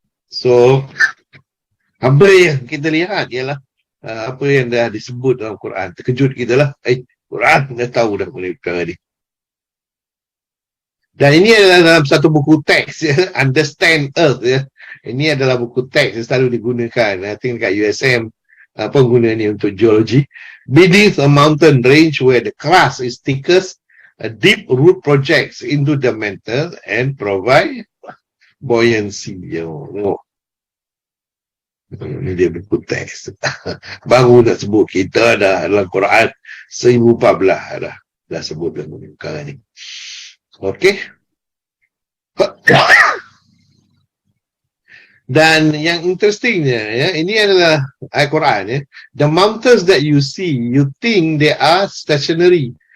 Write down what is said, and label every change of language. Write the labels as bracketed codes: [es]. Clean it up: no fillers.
[ms] So, apa yang kita lihat ialah apa yang dah disebut dalam Quran. Terkejut kita lah. Quran dah tahu dah mengenai perkara ni. Dan ini adalah dalam satu buku teks, ya, Understand Earth, ya. Ini adalah buku teks yang selalu digunakan. [en] I think [ms] dekat USM pengguna ni untuk geologi. [en] Beneath a mountain range where the crust is thickest, a deep root projects into the mantle and provide buoyancy. [ms] Ini dia buku teks. Baru nak sebut kita dah dalam Quran 1014 dah sebut dalam perkara ni. Okey. Dan yang interestingnya ya, ini adalah Al-Quran ya. [en] The mountains that you see, you think they are stationary.